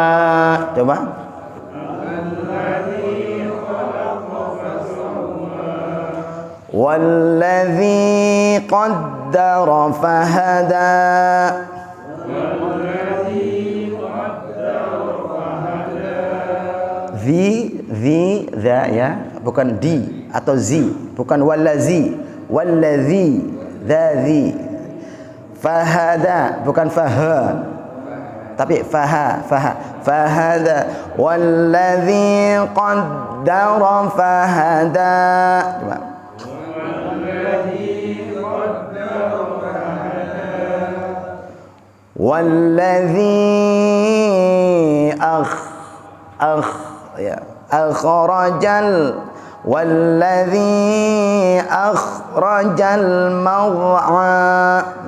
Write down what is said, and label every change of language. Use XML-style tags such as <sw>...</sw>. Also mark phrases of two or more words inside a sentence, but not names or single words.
<id>Coba</id> <ar>والذي قدر فهدى</ar> <id>dha ya bukan di atau zi bukan walladzi</id> <ar>ذي فهدى</ar> <id>bukan faha tapi fahada</id> <ar>والذي قدر فهدى. Coba والذي أخرج المرعى</ar>